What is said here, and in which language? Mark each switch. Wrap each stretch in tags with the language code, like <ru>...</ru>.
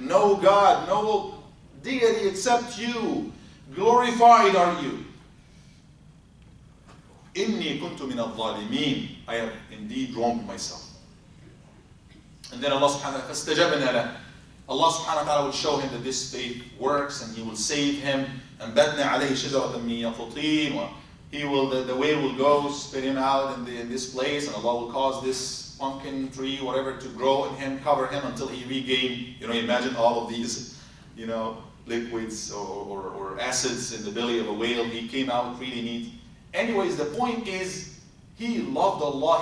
<en>No God, no deity except you. Glorified are you.</en> <ar>إني كنت من الظالمين.</ar> <en>I have indeed wronged myself. And then Allah subhanahu wa ta'ala,</en> <ar>فاستجبنا له.</ar> <en>Allah subhanahu wa ta'ala will show him that this faith works and He will save him. And</en> <ar>أنبتنا عليه شجرة من يقطين.</ar> <en>He will, the whale will go, spit him out in this place, and Allah will cause this pumpkin tree, whatever, to grow in him, cover him until he regain. Imagine all of these, liquids or acids in the belly of a whale. He came out really neat. Anyways, the point is, he loved Allah.</en>